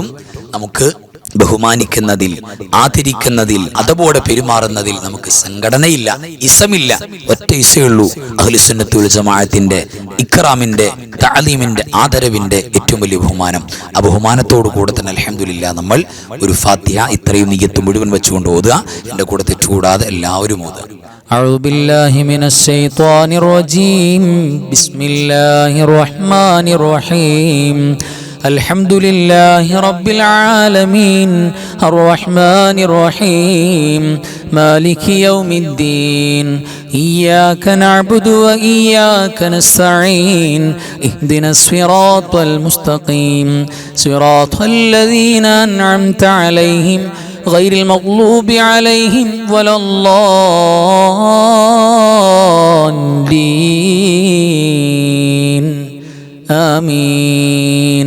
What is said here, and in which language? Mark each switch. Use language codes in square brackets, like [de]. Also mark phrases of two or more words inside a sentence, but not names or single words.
[ml] നമുക്ക് ബഹുമാനിക്കുന്നതിൽ, ആദരിക്കുന്നതിൽ, അതോടെ പെരുമാറുന്നതിൽ നമുക്ക് സംഘടനയില്ല, ഇസമില്ല. ഒറ്റ ഇസയുള്ളൂ [ar] أهل السنة والجماعة [ml] ഇക്റാമിന്റെ, തഅലീമിന്റെ, ആദരവിന്റെ ഏറ്റവും വലിയ ബഹുമാനം. ആ ബഹുമാനത്തോടു കൂടെ തന്നെ അൽഹംദുലില്ലാഹ് നമ്മൾ ഒരു ഫാത്തിഹ ഇത്രയും നിയ്യത്ത് മുഴുവൻ വെച്ചുകൊണ്ട് ഓതുക. എൻ്റെ കൂടെ തെറ്റുകൂടാതെ എല്ലാവരും ഓതുക. [ar] أعوذ بالله من الشيطان الرجيم. بسم الله الرحمن الرحيم. الحمد لله رب العالمين الرحمن الرحيم مالك يوم الدين إياك نعبد وإياك نستعين اهدنا الصراط المستقيم صراط الذين أنعمت عليهم غير المغلوب عليهم ولا الضالين آمين.